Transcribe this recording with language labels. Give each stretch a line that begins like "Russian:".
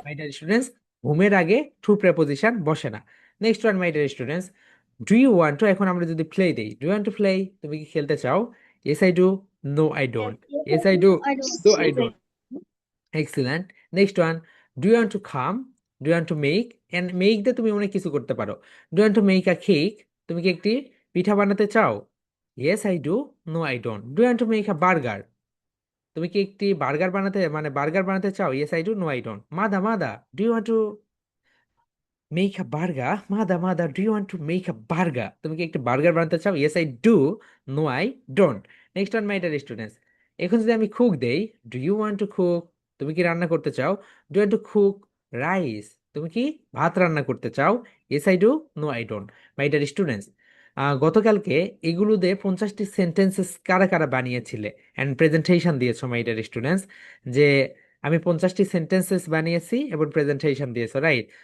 English: my dear students,
Bangla: হোমের আগে two preposition বসে না।
English: next one my dear students, do you want to,
Bangla: এখন আমরা যদি প্লে দেই,
English: Do you want to play?
Bangla: তুমি কি খেলতে চাও?
English: Yes I do, No, I don't. Yes, I do. No, I don't. Excellent. Next one. Do you want to come? Do you want to make?
Bangla: And make দিয়ে তুমি অনেক কিছু করতে পারো।
English: Do you want to make a cake?
Bangla: তুমি কি একটি পিঠা বানাতে চাও?
English: Yes, I do. No, I don't. Do you want to make a burger?
Bangla: তুমি কি একটি বার্গার বানাতে চাও?
English: Yes, I do. No, I don't. মাদা, do you want to make a burger? Mada, do you want to make a burger?
Bangla: তুমি কি একটা burger বানাতে চাও?
English: Yes, I do. No, I don't. Next one, my dear students.
Bangla: এখন যদি আমি cook দেই,
English: do you want to cook?
Bangla: তুমি কি রান্না করতে চাও?
English: Do you want to cook rice?
Bangla: তুমি কি ভাত রান্না করতে চাও?
English: Yes, I do. No, I don't. My dear students,
Bangla: গতকালকে এগুলো দিয়ে 50টি সেন্টেন্সেস কারা কারা বানিয়েছিলে অ্যান্ড প্রেজেন্টেশন দিয়েছো মাই ডিয়ার স্টুডেন্টস, যে আমি 50টি সেন্টেন্সেস বানিয়েছি এবং প্রেজেন্টেশন দিয়েছো, রাইট?